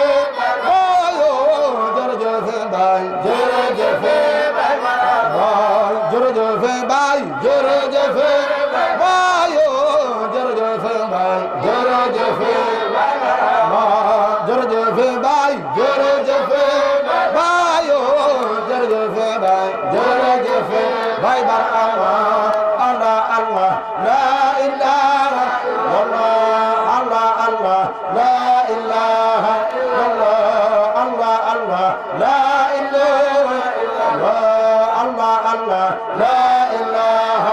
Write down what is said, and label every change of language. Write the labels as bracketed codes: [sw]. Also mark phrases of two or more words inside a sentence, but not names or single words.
[wo] jërëjëf bay jërëjëf jërëjëf bay jërëjëf bayo jërëjëf bay jërëjëf jërëjëf bay jërëjëf bayo jërëjëf bay jërëjëf bay [ar] برما الله الله لا إله إلا الله الله الله لا إله إلا الله الله الله لا إله إلا الله الله الله لا إله